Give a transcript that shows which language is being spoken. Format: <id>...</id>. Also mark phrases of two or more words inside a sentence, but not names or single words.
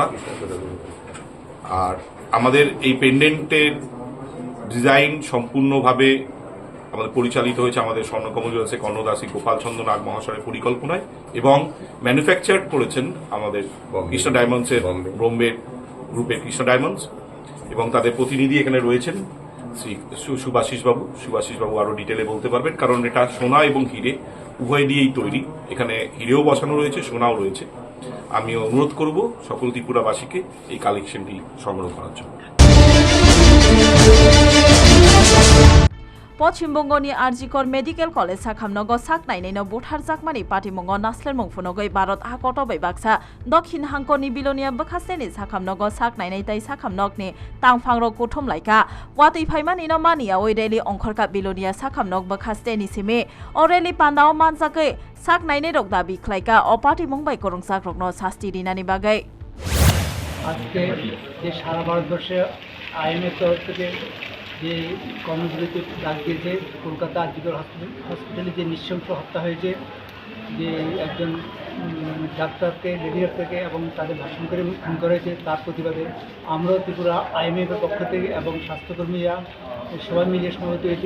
<bn>আর আমাদের এই পেন্ডেন্টের ডিজাইন সম্পূর্ণভাবে আমাদের পরিচালিত হয়েছে আমাদের স্বর্ণকমল জুয়েলার্সের কর্ণদাসী গোপাল চন্দ্র নাগ মহাশয়ের পরিকল্পনায় এবং ম্যানুফ্যাকচার করেছেন আমাদের কৃষ্ণ ডায়মন্ডসের বোম্বে গ্রুপের কৃষ্ণ ডায়মন্ডস, এবং তাদের প্রতিনিধি এখানে রয়েছেন শ্রী সুভাষিস বাবু আরও ডিটেলে বলতে পারবেন, কারণ এটা সোনা এবং হিরে উভয় দিয়েই তৈরি। এখানে হিরেও বসানো রয়েছে, সোনাও রয়েছে। আমি অনুরোধ করব সকল ত্রিপুরাবাসীকে এই কালেকশনটি সংগ্রহ করার জন্য।</bn> <trp>पश्चिमबंगनि आरजिकर मेडिकेल कलेज साखामनगो साकनाइनैनो बुथारजाकमानि पाटिमंगो नास्लेरमुं फुनगै भारत हाकटबै बाक्सा दक्षिण हांकनि बिलोनिया बखासेनि साखामनगो साकनाइनै तै साखामनगनि तांफांरो कुथुमलाइका वातै फाइमानिनो मानिया ओइरेलि अंखरका बिलोनिया साखामनग बखासेनि सिमे ओरेलि पान्दाव मानजाकै साकनाइनै रग दाबि ख्लाइका अ पाटिमंग बाइ करंसाक रगनो शास्ति दिनानि बागै</trp> <bn>আজকে যে সারা ভারতবর্ষে আইএমএর তরফ থেকে যে কর্মবিরতি ডাক দিয়েছে কলকাতা আরজিকর হসপিটালে যে নৃশংস হত্যা হয়েছে, যে একজন ডাক্তারকে লেডি ডাক্তারকে এবং তাদের ভাষণ করে খুন করা হয়েছে, তার প্রতিবাদে আমরাও ত্রিপুরা আইএমএফের পক্ষ থেকে এবং স্বাস্থ্যকর্মীরা সবাই মিলিয়ে সমবেত হয়েছে।</bn>